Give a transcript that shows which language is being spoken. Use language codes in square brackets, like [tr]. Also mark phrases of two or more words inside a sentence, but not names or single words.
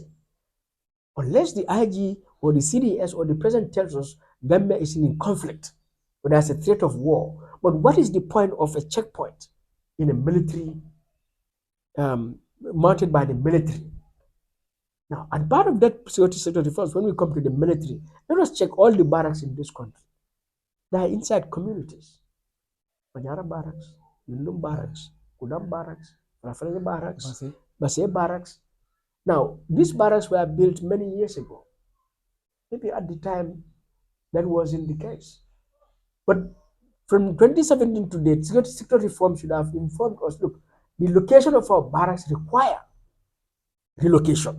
[en] Unless the IG or the CDS or the president tells us Gambia is in conflict, or there's a threat of war. But what is the point of a checkpoint in a military, mounted by the military? Now, and part of that security sector reforms, when we come to the military, let us check all the barracks in this country. They are inside communities. Panyara barracks, Lundum barracks, Kudam barracks, Rafale barracks, Basay barracks. Now, these barracks were built many years ago. Maybe at the time that wasn't the case. But from 2017 to date, security sector reform should have informed us, look, the location of our barracks require relocation.